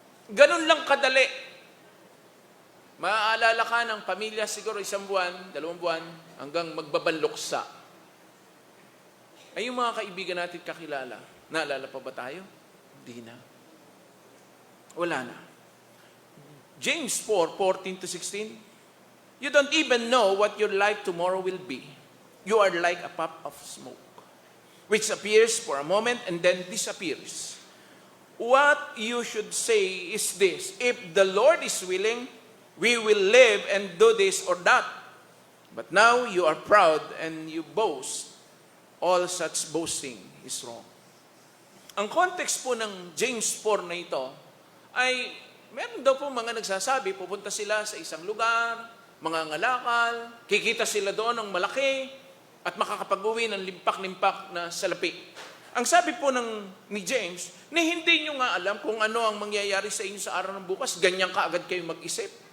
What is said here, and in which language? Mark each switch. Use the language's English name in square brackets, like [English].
[Filipino] Ganun lang kadali. Maaalala ka ng pamilya siguro 1 buwan, 2 buwan, hanggang magbabanluksa. Ay yung mga kaibigan natin kakilala, naalala pa ba tayo? Hindi na. Wala na. [English] James 4:14-16, you don't even know what your life tomorrow will be. You are like a puff of smoke, which appears for a moment and then disappears. What you should say is this: if the Lord is willing, we will live and do this or that. But now you are proud and you boast. All such boasting is wrong. [Filipino] Ang context po ng James 4 na ito ay meron daw po mga nagsasabi, pupunta sila sa isang lugar, mga ngalakal, kikita sila doon ng malaki at makakapag-uwi ng limpak-limpak na salapi. Ang sabi po ni James, hindi nyo nga alam kung ano ang mangyayari sa inyo sa araw ng bukas, ganyan kaagad kayo mag-isip.